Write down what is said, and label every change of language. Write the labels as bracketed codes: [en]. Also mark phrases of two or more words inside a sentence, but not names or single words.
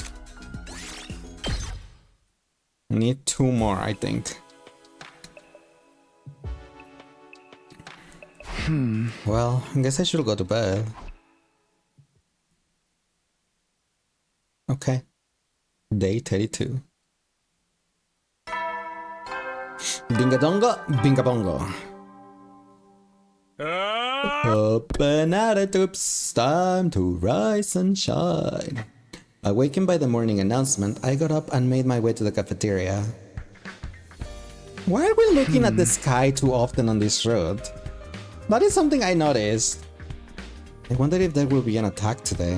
[en] Need 2 more, I think. Well, I guess I should go to bed. Okay. Day 32. Binga dongo, binga bongo. Up and at it, oops, time to rise and shine. Awakened by the morning announcement, I got up and made my way to the cafeteria. Why are we looking at the sky too often on this road? That is something I noticed. I wonder if there will be an attack today.